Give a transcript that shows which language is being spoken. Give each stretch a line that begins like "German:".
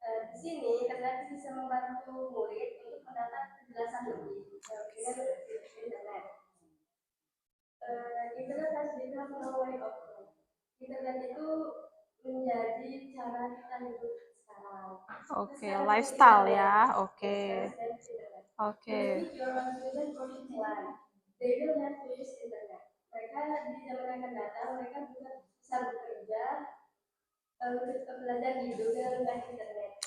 Indonesian: Di sini internet bisa membantu murid untuk mendapat penjelasan lebih dengan internet.
English: Internet has become a way of life.
Indonesian: Internet itu menjadi cara kita hidup sekarang. Oke, lifestyle ya. Oke.
English: If your student courses live, they will have to use internet.
Indonesian: Mereka di zaman yang akan datang, mereka juga bisa bekerja, belajar hidup dengan internet.